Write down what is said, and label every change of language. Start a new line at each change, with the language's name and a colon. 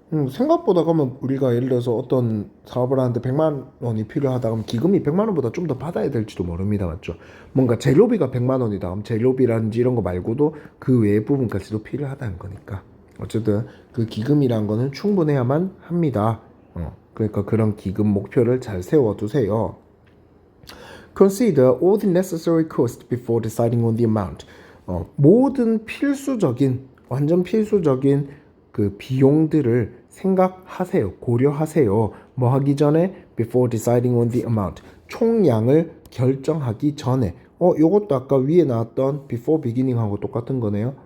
Korean: 생각보다 그러면 우리가 예를 들어서 어떤 사업을 하는데 100만 원이 필요하다 그러면 기금이 100만 원보다 좀 더 받아야 될지도 모릅니다. 맞죠? 뭔가 재료비가 100만 원이다. 그럼 재료비라든지 이런 거 말고도 그 외의 부분까지도 필요하다는 거니까. 어쨌든 그 기금이란 거는 충분해야만 합니다. 그러니까 그런 기금 목표를 잘 세워두세요.
English: Consider all the necessary costs before deciding on the amount.
Korean: 모든 필수적인, 완전 필수적인 그 비용들을 생각하세요. 고려하세요. 뭐 하기 전에?
English: Before deciding on the amount.
Korean: 총량을 결정하기 전에. 요것도 아까 위에 나왔던
English: before beginning
Korean: 하고 똑같은 거네요.